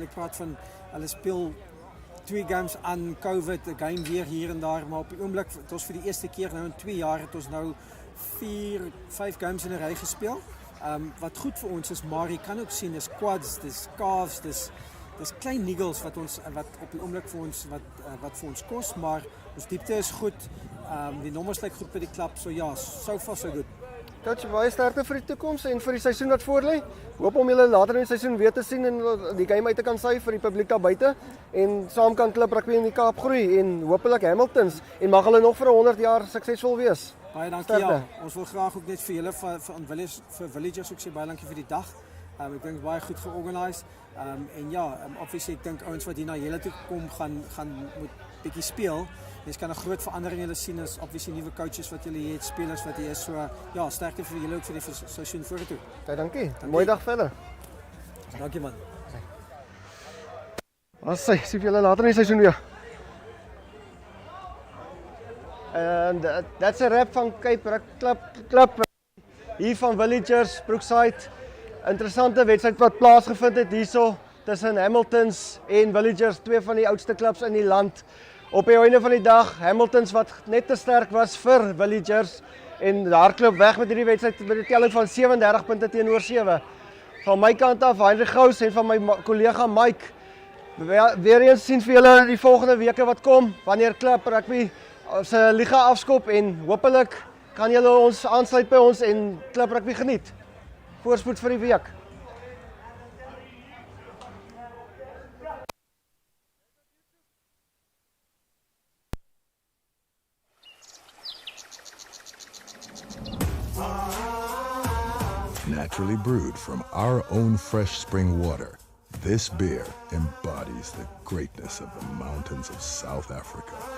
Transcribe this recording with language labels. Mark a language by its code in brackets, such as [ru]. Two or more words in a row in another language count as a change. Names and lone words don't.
[af] Ek praat van hulle speel 2 games aan COVID, 'n game weer hier en daar, maar op die oomblik het ons vir die eerste keer nou in 2 jaar het ons nou 4-5 games in 'n ry gespeel. Wat goed vir ons is, maar jy kan ook sien dis quads, dis calves, dis klein niggles wat op die oomblik vir ons wat vir ons kos, maar ons diepte is goed. Die nommers lyk goed by die klub, so ja, [en] so far so good. [af] Coach, baie sterkte vir die toekoms en vir die seisoen wat voorlê. Hoop om julle later in die seisoen weer te sien en die game uit te kan sy vir die publiek daar buite en saam kan klub rugby in die Kaap groei en hopelik Hamiltons en mag hulle nog vir 100 jaar suksesvol wees. Baie dankie. Ja. Ons wil graag ook net vir julle vir Villagers ook sê baie dankie vir die dag. Ek dink baie goed georganiseer. En ja, obviously ek dink ouens wat hier na julle toe kom gaan moet bietjie speel. Jy kan 'n groot verandering julle sien as obviously nuwe coaches wat julle het, spelers wat hier is. So ja, sterkte vir julle ook vir die seisoen vorentoe. Baie dankie. Mooi dag verder. Dankie man. Ons sien julle later in die seisoen weer. [en] And that's a wrap [af] van Cape Rugby Club hier van Villagers, Brookside. Interessante wedstryd wat plaasgevind het hierso tussen Hamiltons en Villagers, 2 van die oudste klubs in die land. op die einde van die dag Hamiltons wat net te sterk was vir Villagers en hardloop weg met hierdie wedstryd met 'n telling van 37 punte teenoor 7. Van my kant af, Heinrich Gous en van my kollega Mike. Weer eens sien vir julle die volgende weke wat kom, wanneer Klub Rugby se liga afskop en hopelik kan julle ons aansluit by ons en Klub Rugby geniet. Voorspoed vir die week. [en] Naturally brewed from our own fresh spring water, this beer embodies the greatness of the mountains of South Africa.